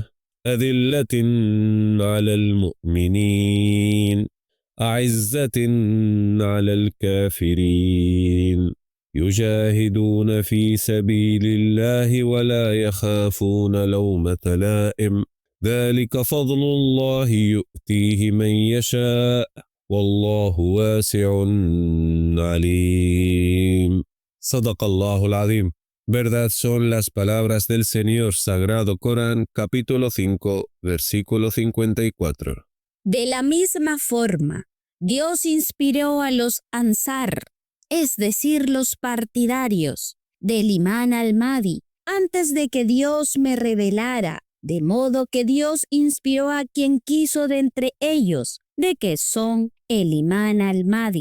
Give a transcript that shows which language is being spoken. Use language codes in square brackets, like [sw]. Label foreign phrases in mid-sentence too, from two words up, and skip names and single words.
[ar] أذلة على المؤمنين أعزة على الكافرين يجاهدون في سبيل الله ولا يخافون لومة لائم ذلك فضل الله يؤتيه من يشاء والله واسع عليم. صدق الله العظيم. [es] Verdad son las palabras del Señor Sagrado Corán, capítulo 5, versículo 54. De la misma forma, Dios inspiró a los Ansar, es decir, los partidarios del imán al-Mahdi, antes de que Dios me revelara, de modo que Dios inspiró a quien quiso de entre ellos, de que son el imán al-Mahdi.